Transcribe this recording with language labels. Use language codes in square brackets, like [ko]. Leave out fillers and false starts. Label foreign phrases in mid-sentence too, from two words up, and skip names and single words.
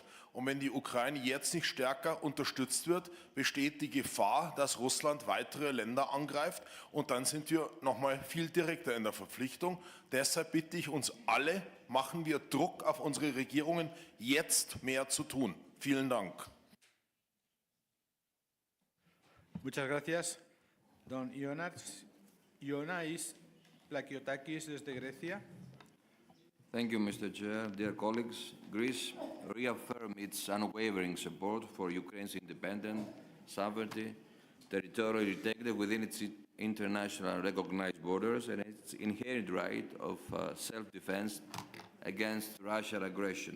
[de] Und wenn die Ukraine jetzt nicht stärker unterstützt wird, besteht die Gefahr, dass Russland weitere Länder angreift. Und dann sind wir noch mal viel direkter in der Verpflichtung. Deshalb bitte ich uns alle, machen wir Druck auf unsere Regierungen, jetzt mehr zu tun. Vielen Dank. [es] Muchas gracias. Don Ioannis Plakiotakis desde Grecia. [en] Thank you, Mr. Chair. Dear colleagues, Greece reaffirms its unwavering support for Ukraine's independence, sovereignty, territorial integrity within its international recognized borders, and its inherent right of self-defense against Russian aggression.